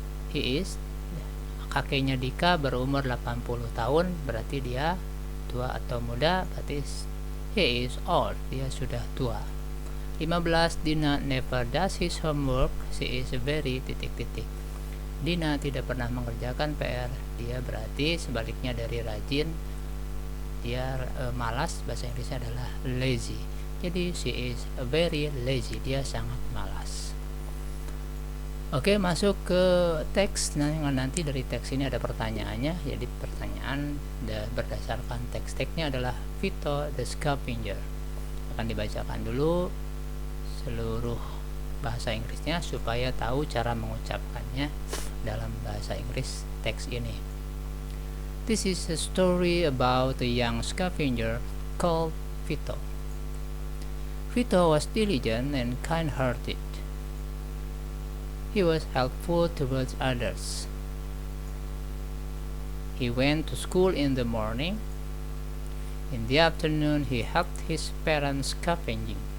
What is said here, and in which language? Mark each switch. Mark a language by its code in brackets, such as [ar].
[en] He is, [id] kakeknya Dika berumur 80 tahun, berarti dia tua atau muda, berarti [en] he is old, [id] dia sudah tua. 15. [en] Dina never does his homework. She is very ... [id] Dina tidak pernah mengerjakan PR. Dia berarti sebaliknya dari rajin, dia malas, bahasa Inggrisnya adalah lazy. Jadi [en] she is very lazy, [id] dia sangat malas. Oke, masuk ke teks. Nanti dari teks ini ada pertanyaannya. Jadi pertanyaan berdasarkan teks-teksnya adalah Vito the Scavenger. Akan dibacakan dulu seluruh bahasa Inggrisnya supaya tahu cara mengucapkannya dalam bahasa Inggris teks ini. [en] This is a story about a young scavenger called Vito. Vito was diligent and kind-hearted. He was helpful towards others. He went to school in the morning. In the afternoon, he helped his parents scavenging.